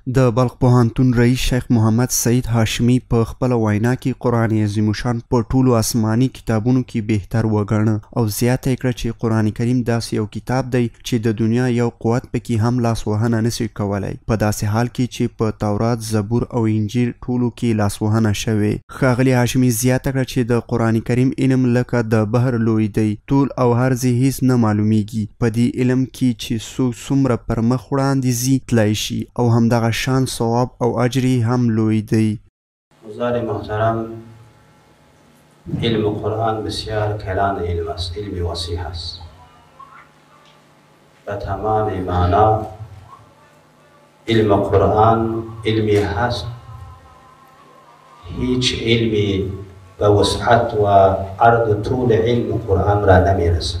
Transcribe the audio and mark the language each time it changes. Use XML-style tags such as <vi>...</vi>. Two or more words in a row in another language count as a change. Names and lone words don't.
<ps>د بلخ پوهنتون رئیس شیخ محمد سعید هاشمي په خپله وینا کې قرآن عظیم الشان په ټولو آسماني کتابونو کې بهتر وګڼه او زیاته یې کړه چې قرآن کریم داسې یو کتاب دی چې د دنیا یو قوت پکې هم لاسوهنه نشي کولی، په داسې حال کې چې په تورات، زبور او انجیل ټولو کې لاسوهنه شوې. ښاغلي هاشمي زیاته کړه چې د قرآن کریم علم لکه د بحر لوی دی، ټول او هر ځای هیڅ نه معلومیږي. په دې علم کې چې څوک څومره پر مخ وړاندې ځي تللی شي او همدغه شان ثواب او اجر هم لوی دی.</ps> <fa>حضار محترم، علم قرآن بسیار کلان علم است، علم وسیع است. به تمام معنا علم قرآن علمی هست، هیچ علمی به وسعت و عرض طول علم قرآن را نمیرسد.</fa>